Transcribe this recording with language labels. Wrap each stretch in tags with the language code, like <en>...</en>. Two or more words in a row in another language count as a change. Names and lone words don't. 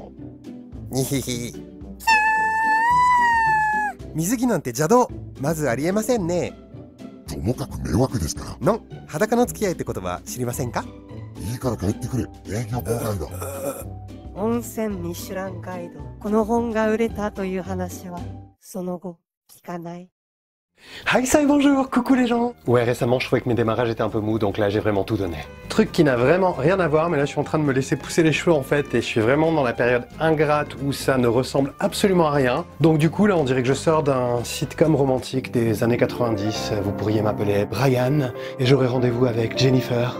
<ja>にひひ。水着なんて邪道。まずありえませんね。ともかく迷惑ですから。の裸の付き合いって言葉知りませんか？いいから帰ってくれ。営業妨害だ。温泉ミシュランガイド。この本が売れたという話は、その後、聞かない。</ja> <fr>Hi, ça bonjour, coucou les gens. Ouais, récemment je trouvais que mes démarrages étaient un peu mous, donc là j'ai vraiment tout donné. Truc qui n'a vraiment rien à voir, mais là je suis en train de me laisser pousser les cheveux en fait, et je suis vraiment dans la période ingrate où ça ne ressemble absolument à rien. Donc du coup là on dirait que je sors d'un sitcom romantique des années 90, vous pourriez m'appeler Brian, et j'aurai rendez-vous avec Jennifer.</fr>